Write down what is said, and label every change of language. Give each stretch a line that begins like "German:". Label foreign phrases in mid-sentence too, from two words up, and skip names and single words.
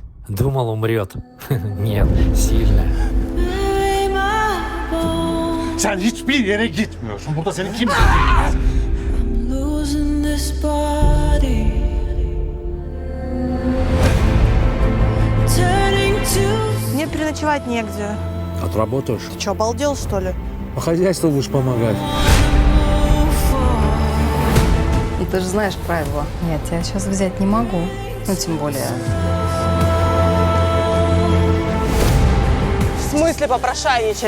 Russian: Думал, умрет. Нет, сильно.
Turkish: Sen hiçbir yere gitmiyorsun. Burada seni kimse dinlemez.
English: Losing this body, turning to
Russian: Мне переночевать негде. Отработаешь? Ты что, обалдел, что ли? По хозяйству будешь помогать. И ты же знаешь правила. Нет, я сейчас взять не могу. Ну, тем более... В смысле попрошайничать?